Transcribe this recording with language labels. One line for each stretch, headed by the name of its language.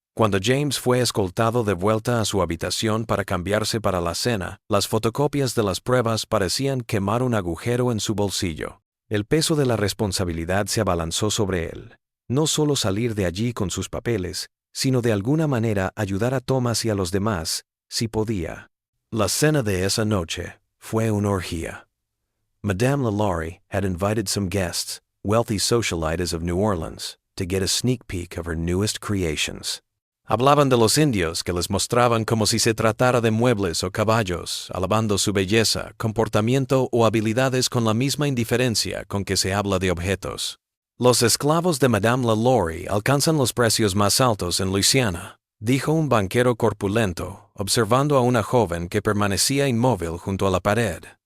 Spanish: Cuando James fue escoltado de vuelta a su habitación para cambiarse para la cena, las fotocopias de las pruebas parecían quemar un agujero en su bolsillo. El peso de la responsabilidad se abalanzó sobre él. No solo salir de allí con sus papeles, sino de alguna manera ayudar a Thomas y a los demás, si podía. La cena de esa noche fue una orgía.
English: Madame Lalaurie had invited some guests, wealthy socialites of New Orleans, to get a sneak peek of her newest creations.
Spanish: Hablaban de los indios que les mostraban como si se tratara de muebles o caballos, alabando su belleza, comportamiento o habilidades con la misma indiferencia con que se habla de objetos. Los esclavos de Madame Lalaurie alcanzan los precios más altos en Luisiana, dijo un banquero corpulento, observando a una joven que permanecía inmóvil junto a la pared.